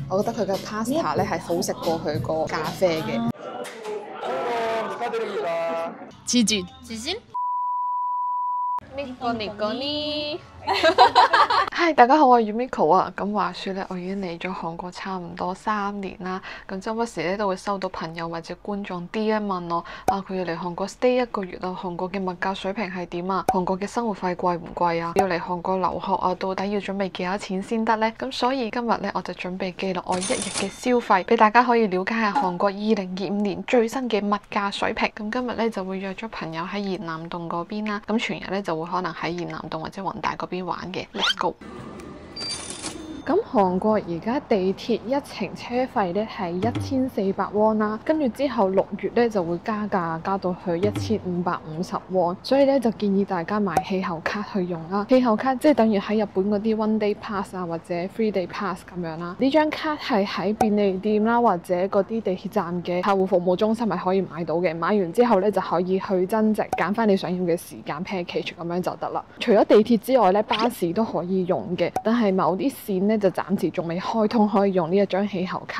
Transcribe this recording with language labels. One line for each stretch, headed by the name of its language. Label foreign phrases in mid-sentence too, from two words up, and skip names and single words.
Cantonese: 我覺得佢嘅 pasta 咧係好食過佢個咖啡嘅。
Korean: 치즈 니
Cantonese: 嗨，大家好，我係 Yumiko 啊。咁話說咧，我已經嚟咗韓國差唔多3年啦。咁周不時咧都會收到朋友或者觀眾 DM 問我啊，佢要嚟韓國 stay 1個月啊，韓國嘅物價水平係點啊？韓國嘅生活費貴唔貴啊？要嚟韓國留學啊，到底要準備幾多錢先得呢？咁所以今日咧我就準備記錄我1日嘅消費，俾大家可以了解下韓國2025年最新嘅物價水平。咁今日咧就會約咗朋友喺延南洞嗰邊啦。咁全日咧就會可能喺延南洞或者弘大嗰邊玩嘅。
English: Let's go！
Cantonese: 咁韓國而家地鐵1程車費咧係1400won啦，跟住之後6月咧就會加價，加到去1550 won，所以咧就建議大家買氣候卡去用啦。氣候卡即係等於喺日本嗰啲
English: one day pass
Cantonese: 啊，或者
English: 3 day pass
Cantonese: 咁樣啦。呢張卡係喺便利店啦，或者嗰啲地鐵站嘅客戶服務中心係可以買到嘅。買完之後咧就可以去增值，揀翻你想要嘅時間 package 咁樣就得啦。除咗地鐵之外咧，巴士都可以用嘅，但係某啲線咧就暫時仲未開通可以用呢一張氣候卡。